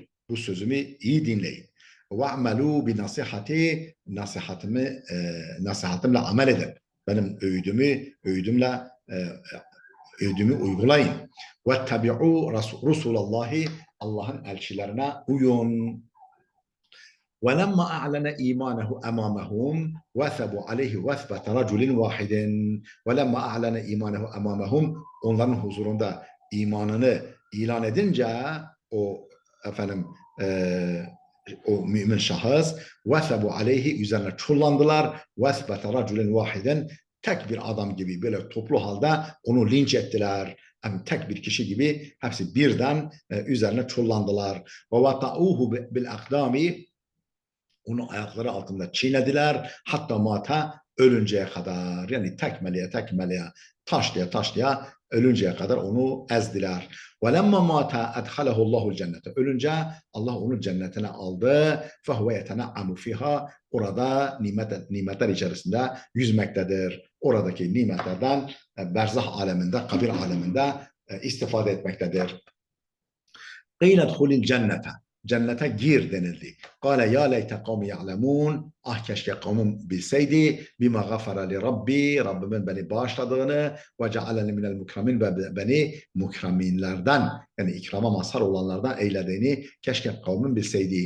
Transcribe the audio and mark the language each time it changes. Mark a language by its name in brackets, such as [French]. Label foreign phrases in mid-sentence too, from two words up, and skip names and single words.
[Turkish] Bu sözümü iyi dinleyin. [Arabic] واعملوا بنصيحتي, [Turkish] nasihatimle amel edin. Benim öğüdümü uygulayın. [Arabic] واتبعوا رسول الله, [Turkish] Allah'ın elçilerine uyun. [Arabic] وَلَمَّا أَعْلَنَ إِيمَانَهُ أَمَامَهُمْ وَثَبُوا عَلَيْهِ وَثْبَةَ رَجُلٍ وَاحِدٍ وَلَمَّا أَعْلَنَ إِيمَانَهُ أَمَامَهُمْ, [Turkish] onların huzurunda imanını ilan edince o efendim o mümin şahıs [Arabic] وَثَبُوا عَلَيْهِ, [Turkish] üzerine çullandılar, [Arabic] وَثْبَةَ رَجُلٍ وَاحِدٍ, [Turkish] tek bir adam gibi böyle toplu halde onu linç ettiler. Yani tek bir kişi gibi hepsi birden üzerine çullandılar. [Arabic] وَوَطَعُوهُ بِالْاَقْدَامِ, [Turkish] onu ayakları altında çiğnediler. Hatta mata, ölünceye kadar. Yani tekmeleye tekmeleye, taşlaya taşlaya ölünceye kadar onu ezdiler. [Arabic] وَلَمَّا مَاتَ اَدْخَلَهُ اللّٰهُ الْجَنَّةَ, [Turkish] ölünce Allah onu cennetine aldı. [Arabic] فَهُوَ يَتَنَعَّمُ فِيهَا, [Turkish] orada nimetler içerisinde yüzmektedir. Oradaki nimetlerden berzah aleminde, kabir aleminde istifade etmektedir. [Arabic] قِيلَ ادْخُلِ الْجَنَّةَ, [Turkish] cennete gir denildi. [Arabic] قال يا ليت قومي يعلمون, [Turkish] ah keşke kavmim bilseydi, [Arabic] بما غفر لي ربي, [Turkish] Rabbimin beni bağışladığını, [Arabic] وجعلني من المكرمين, [Turkish] ve beni mukraminlerden, yani ikrama mazhar olanlardan eylediğini keşke kavmim bilseydi.